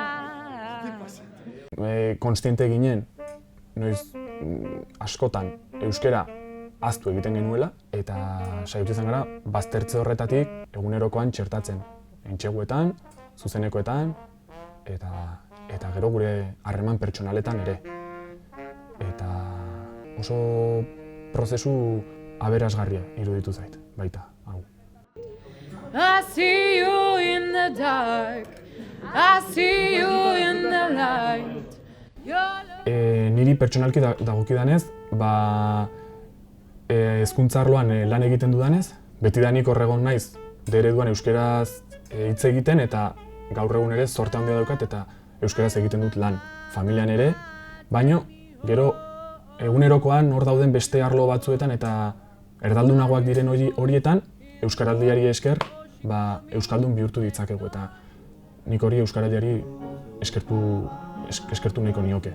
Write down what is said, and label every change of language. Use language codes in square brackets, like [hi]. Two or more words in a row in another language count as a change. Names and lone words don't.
[eu] Konstiente ginen, noiz askotan euskara ahaztu egiten genuela eta saiatu izan gara baztertze horretatik egunerokoan txertatzen. Entseguetan, zuzenekoetan eta gero gure harreman pertsonaletan ere. Eta oso prozesu aberasgarria iruditu zait, baita, hau. [en] I see you in the dark, I see you in the light. [eu] Niri pertsonalki dagokidanez, hezkuntza arloan lan egiten dudanez, betidanik horregon naiz, ereduan euskeraz hitz egiten eta gaur egun ere zorte handia daukat eta euskaraz egiten dut lan. Familian ere, baino gero egunerokoan hor dauden beste arlo batzuetan eta erdaldunagoak diren horietan euskaraldiari esker euskaldun bihurtu ditzakegu eta nik hori euskaraldiari eskertu nahiko nioke.